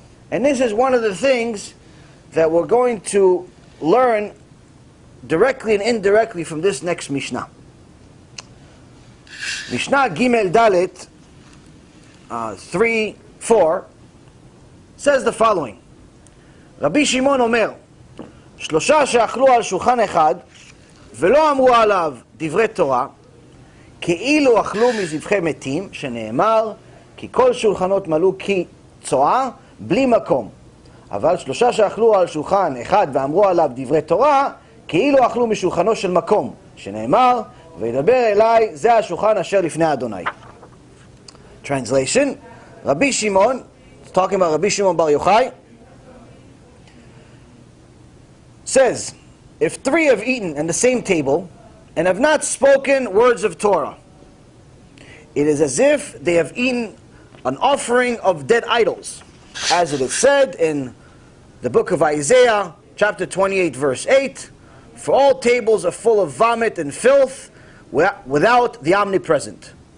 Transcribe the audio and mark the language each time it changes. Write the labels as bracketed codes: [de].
[en] And this is one of the things that we're going to learn directly and indirectly from this next Mishnah. Mishnah Gimel Dalet 3-4 says the following. [he] Rabbi Shimon Omer, שלושה שאכלו על שולחן אחד ולא אמרו עליו דברי תורה כאילו אכלו מזבחי מתים, שנאמר כי כל שולחנות מלאו כצועה בלי מקום, אבל שלושה שאכלו על שולחן אחד ואמרו עליו דברי תורה כאילו אכלו משולחנו של מקום, שנאמר וידבר אליי זה השולחן אשר לפני אדוני. [en] Translation, Rabbi Shimon, talking about Rabbi Shimon bar Yochai, says, if three have eaten at the same table and have not spoken words of Torah, it is as if they have eaten an offering of dead idols, as it is said in the book of Isaiah, chapter 28, verse 8, for all tables are full of vomit and filth without the omnipresent.